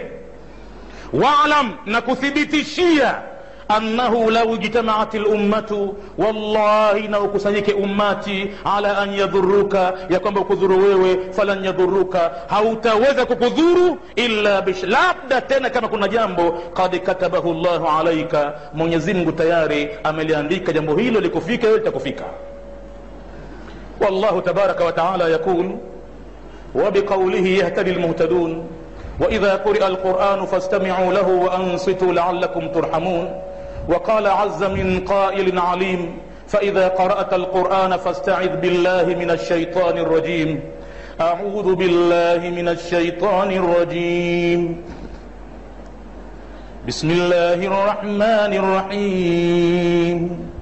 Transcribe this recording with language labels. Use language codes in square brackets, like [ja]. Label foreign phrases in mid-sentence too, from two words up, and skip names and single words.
[sw] Waalam, na kuthibitishia, [ar] أنه لو اجتمعت الأمة, [sw] wallahi na ukusanyike ummati, [ar] على أن يضروك, [sw] ya kwamba ukudhuru wewe, [ar] فلن يضروك, [sw] hautaweza kukudhuru illa labda tena kama kuna jambo [ar] قد كتبه الله عليك, [sw] Mwenyezi Mungu tayari ameliandika jambo hilo likufika wewe, litakufika. [ar] والله تبارك وتعالى يقول وبقوله يهتدي المهتدون وإذا قرئ القرآن فاستمعوا له وأنصتوا لعلكم ترحمون. وقال عز من قائل عليم فإذا قرأت القرآن فاستعذ بالله من الشيطان الرجيم. أعوذ بالله من الشيطان الرجيم. بسم الله الرحمن الرحيم.